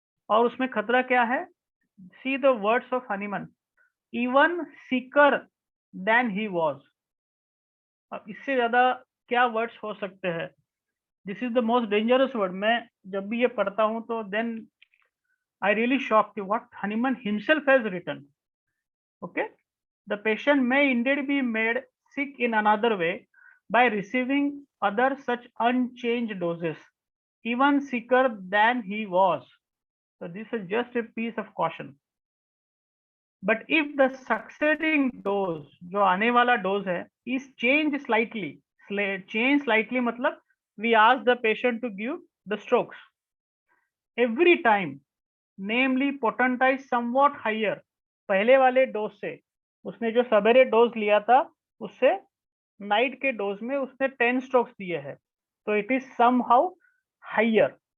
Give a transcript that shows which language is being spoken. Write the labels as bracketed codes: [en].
[hi] और उसमें खतरा क्या है? [en] See the words of Hahnemann, even sicker than he was. [hi] अब इससे ज्यादा क्या वर्ड्स हो सकते हैं? [en] This is the most dangerous word. [hi] मैं जब भी ये पढ़ता हूँ तो [en] Then I really shocked what Hahnemann himself has written. Okay, the patient may indeed be made sick in another way by receiving other such unchanged doses, even sicker than he was. So this is just a piece of caution. But if the succeeding dose, [hi] जो आने वाला dose है, [en] is changed slightly, change slightly मतलब we ask the patient to give the strokes every time, namely potentize somewhat higher, [hi] पहले वाले dose से, उसने जो सवेरे डोज लिया था उससे नाइट के डोज में उसने 10 स्ट्रोक्स दिए हैं, तो [en] It is somehow higher.